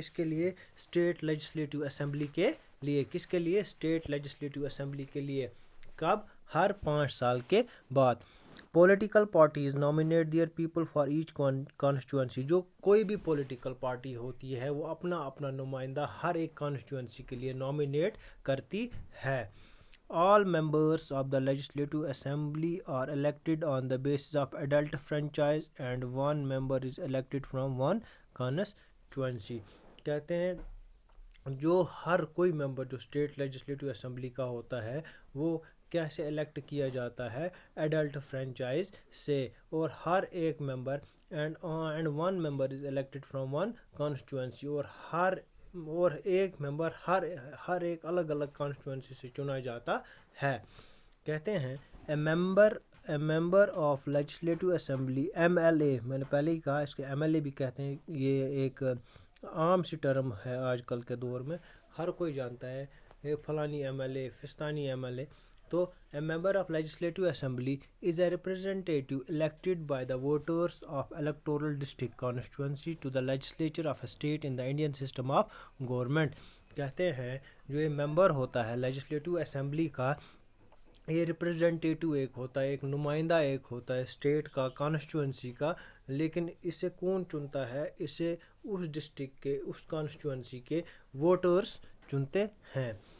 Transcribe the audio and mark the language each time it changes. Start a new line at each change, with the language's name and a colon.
Urdu: کس کے لیے؟ اسٹیٹ لیجسلیٹو اسمبلی کے لیے. کس کے لیے؟ اسٹیٹ لیجسلیٹو اسمبلی کے لیے. کب؟ ہر 5 سال کے بعد.
English: Political parties nominate their people for each constituency.
Urdu: جو کوئی بھی پولیٹیکل پارٹی ہوتی ہے وہ اپنا نمائندہ ہر ایک کانسٹیٹوئنسی کے لیے نامینیٹ کرتی ہے.
English: All members of the Legislative Assembly are elected on the basis of adult franchise and one member is elected from one constituency.
Urdu: کہتے ہیں جو ہر کوئی ممبر جو اسٹیٹ لیجسلیٹو اسمبلی کا ہوتا ہے وہ کیسے الیکٹ کیا جاتا ہے؟ ایڈلٹ فرینچائز سے. اور ہر ایک member
English: And one member is elected from one constituency.
Urdu: اور ایک ممبر ہر ایک الگ الگ کانسٹیٹوئنسی سے چنا جاتا ہے. کہتے ہیں
English: A member of legislative assembly MLA.
Urdu: میں نے پہلے ہی کہا اس کے MLA بھی کہتے ہیں. یہ ایک عام سی ٹرم ہے آج کل کے دور میں، ہر کوئی جانتا ہے فلانی MLA فستانی MLA.
English: تو a member of legislative assembly is a representative elected by the voters of electoral district constituency to the legislature of a state in the Indian system of government.
Urdu: کہتے ہیں جو یہ ممبر ہوتا ہے لیجسلیٹو اسمبلی کا، یہ representative ایک ہوتا ہے، ایک نمائندہ ایک ہوتا ہے اسٹیٹ کا، کانسٹیٹوئنسی کا. لیکن اسے کون چنتا ہے؟ اسے اس ڈسٹرکٹ کے، اس کانسٹیٹوئنسی کے ووٹرز چنتے ہیں.